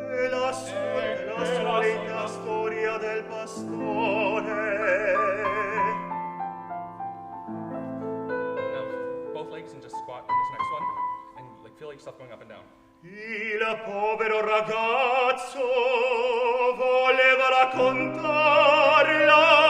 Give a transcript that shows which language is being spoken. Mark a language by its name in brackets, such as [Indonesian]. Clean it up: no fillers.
[Italian] La solita storia del pastore. [English] Now, both legs and just squat in this next one, and feel like yourself going up and down. [Italian] Il povero ragazzo voleva raccontarla.